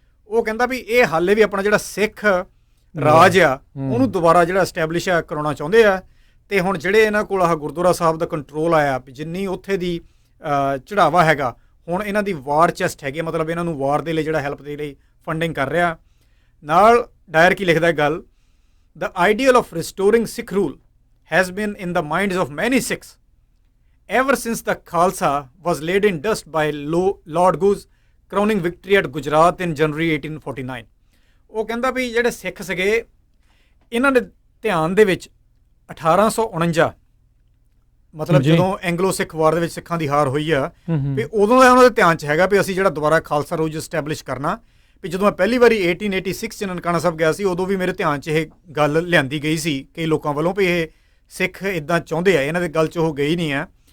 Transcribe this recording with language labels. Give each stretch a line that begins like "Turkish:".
Punjabi: ਉਹ ਕਹਿੰਦਾ ਵੀ ਇਹ ਹਾਲੇ ਵੀ ਆਪਣਾ ਜਿਹੜਾ ਸਿੱਖ ਰਾਜ ਆ ਉਹਨੂੰ ਦੁਬਾਰਾ ਜਿਹੜਾ ਐਸਟੈਬਲਿਸ਼ ਕਰਾਉਣਾ ਚਾਹੁੰਦੇ ਆ। ਤੇ ਹੁਣ ਜਿਹੜੇ ਇਹਨਾਂ ਕੋਲ ਆਹ ਗੁਰਦੁਆਰਾ ਸਾਹਿਬ ਦਾ ਕੰਟਰੋਲ ਆਇਆ ਜਿੰਨੀ ਉੱਥੇ ਦੀ ਚੜਾਵਾ ਹੈਗਾ ਹੁਣ ਇਹਨਾਂ ਦੀ ਵਾਰ ਚੈਸਟ ਹੈਗੀ, ਮਤਲਬ ਇਹਨਾਂ ਨੂੰ ਵਾਰ ਦੇ ਲਈ ਜਿਹੜਾ ਹੈਲਪ ਦੇ ਲਈ ਫੰਡਿੰਗ ਕਰ ਰਿਹਾ। ਨਾਲ ਡਾਇਰ ਕੀ ਲਿਖਦਾ ਗੱਲ,
English: The ideal of restoring Sikh rule has been in the minds of many Sikhs ever since the Khalsa was laid in dust by Lord Gu's crowning victory at Gujarat in January 1849।
Punjabi: ਉਹ ਕਹਿੰਦਾ ਵੀ ਜਿਹੜੇ ਸਿੱਖ ਸੀਗੇ ਇਹਨਾਂ ਦੇ ਧਿਆਨ ਦੇ ਵਿੱਚ 1849 ਮਤਲਬ ਜਦੋਂ ਐਂਗਲੋ ਸਿੱਖ ਵਾਰ ਦੇ ਵਿੱਚ ਸਿੱਖਾਂ ਦੀ ਹਾਰ ਹੋਈ ਆ ਵੀ ਉਦੋਂ ਦਾ ਉਹਨਾਂ ਦੇ ਧਿਆਨ 'ਚ ਹੈਗਾ ਵੀ ਅਸੀਂ ਜਿਹੜਾ ਦੁਬਾਰਾ ਖਾਲਸਾ ਰਾਜ ਐਸਟੈਬਲਿਸ਼ ਕਰਨਾ। ਵੀ ਜਦੋਂ ਮੈਂ ਪਹਿਲੀ ਵਾਰੀ 1886 'ਚ ਨਨਕਾਣਾ ਸਾਹਿਬ ਗਿਆ ਸੀ ਉਦੋਂ ਵੀ ਮੇਰੇ ਧਿਆਨ 'ਚ ਇਹ ਗੱਲ ਲਿਆਂਦੀ ਗਈ ਸੀ ਕਈ ਲੋਕਾਂ ਵੱਲੋਂ ਵੀ ਇਹ ਸਿੱਖ ਇੱਦਾਂ ਚਾਹੁੰਦੇ ਆ, ਇਹਨਾਂ ਦੇ ਗੱਲ 'ਚ ਉਹ ਗਈ ਨਹੀਂ ਆ।